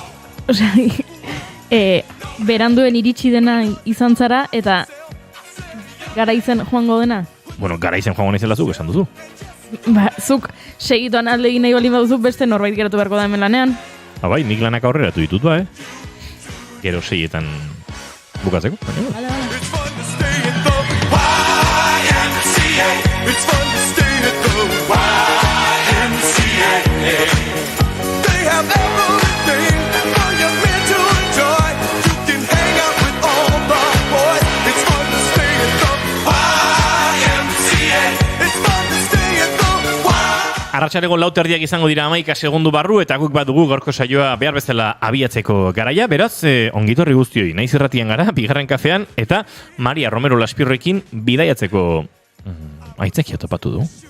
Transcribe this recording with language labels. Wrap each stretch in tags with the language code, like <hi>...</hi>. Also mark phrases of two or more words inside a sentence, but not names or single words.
<eu>Osea, beranduen iritsi dena izan zara, eta garaizen joango dena? Bueno, garaizen joango naizela zuk, esan duzu. Zuk segituan alde egin nahi bali baduzu beste norbait geratu beharko da hemen lanean. Bai, nik lanak aurreratu ditut ba, Gero 6etan bukatzeko.</eu> <en>It's fun to stay at the YMCA. They have everything for your man to enjoy. You can hang out with all the boys. It's fun to stay at the YMCA. It's fun to stay at the YMCA.</en> <eu>Arratsaleko 4:00 izango dira 11 segundu barru eta guk badugu gaurko saioa behar bezala abiatzeko garaia. Beraz, ongitorri guztioi. Naiz irratian gara, bigarren kafean eta Maria Romero Laspirroekin bidaiatzeko aitzakia topatu du.</eu>